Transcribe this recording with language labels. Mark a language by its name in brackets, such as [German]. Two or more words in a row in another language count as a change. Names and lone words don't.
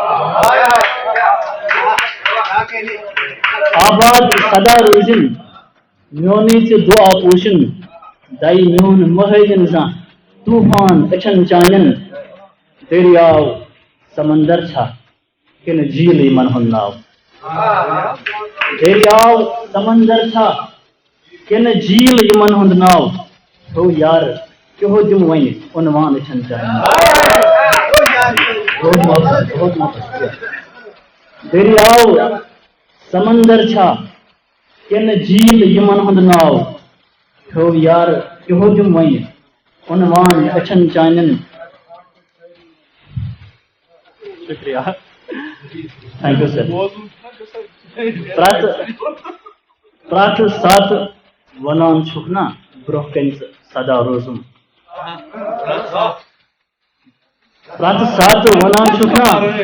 [Kashmiri] آباد سدا روزن میونی دعا پوشن دائی میون مہرن زا طوفان اچھن چانین دریاو سمندر چھا کن جھیل یمن ہند ناو دریاو سمندر چھا کن جھیل یمن ہند ناو تو یار کہو دم ون عنوان اچھن چانین دریاو سمندر چھا کن جھیل یمن ہند ناو تو یار کہو دم ون عنوان اچھن چانین شکریہ [English] thank you sir [Kashmiri] پرت سات ونان چھک نا برہ کن سدا روزم پرت سات ونان چھک نا